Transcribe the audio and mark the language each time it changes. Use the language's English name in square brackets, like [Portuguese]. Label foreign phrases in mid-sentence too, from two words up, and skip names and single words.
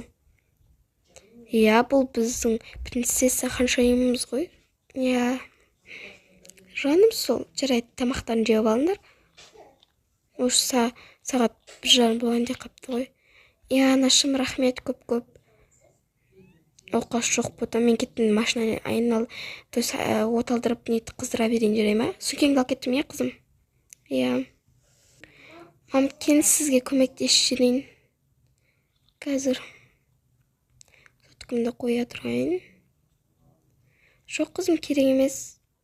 [Kazakh] Иә, бұл біздің принцесса ханшайымымыз ғой. Иә, жаным сол. Жарайды, тамақтарын жеп алыңдар. Осы сағат 1:30 болайын деп қапты ғой. Иә, анашым, рахмет көп. Оқас жоқ потом мен кеттім машина айналып, [Russian] то есть [Kazakh] от алдырып нетті қыздыра берейін, жарай ма? Сөмкеңді алып кеттім, иә, қызым? Иә. Мам, келін сізге көмектесіп жіберейін. Қазір соткымды қоя тұрайын. Жоқ, қызым, керек емес.